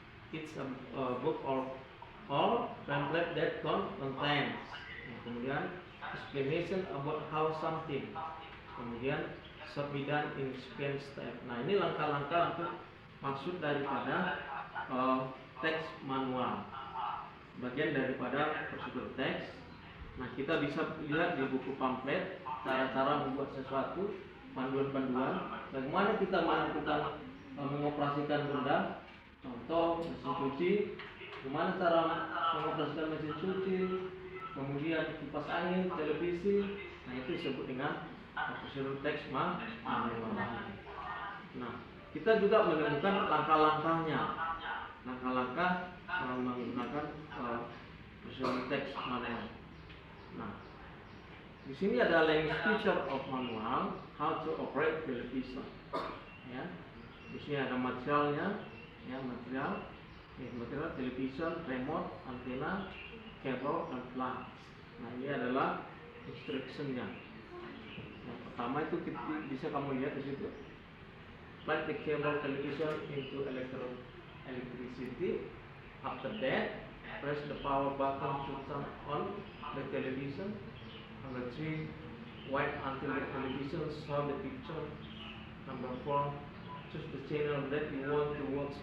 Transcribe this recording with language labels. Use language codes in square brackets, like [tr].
[en] It's a book or pamphlet that contains, [id] kemudian [en] explanation about how something, kemudian should be done in sequential step. [id] Nah, ini langkah-langkah untuk maksud daripada teks manual, bagian daripada prosedur teks. Nah, kita bisa lihat di buku pamflet cara-cara membuat sesuatu, panduan-panduan, bagaimana kita melakukan mengoperasikan benda, contoh mesin cuci, bagaimana cara mengoperasikan mesin cuci, kemudian kipas angin, televisi. Nah, itu disebut dengan prosedur teks manual. Nah, kita juga menemukan langkah-langkahnya, langkah-langkah menggunakan prosedur teks manual. Nah, di sini ada [en] language feature of manual, how to operate television. [id] Ya, di sini ada materialnya, ya, material television, remote, antena, cable, dan plug. Nah, ini adalah instructionnya. Yang pertama itu bisa kamu lihat di situ. [en] Plug the cable television into electricity. After that, press the power button to turn on the television. Number 3, wait until the television shows the picture. Number 4, choose the channel that you want to watch.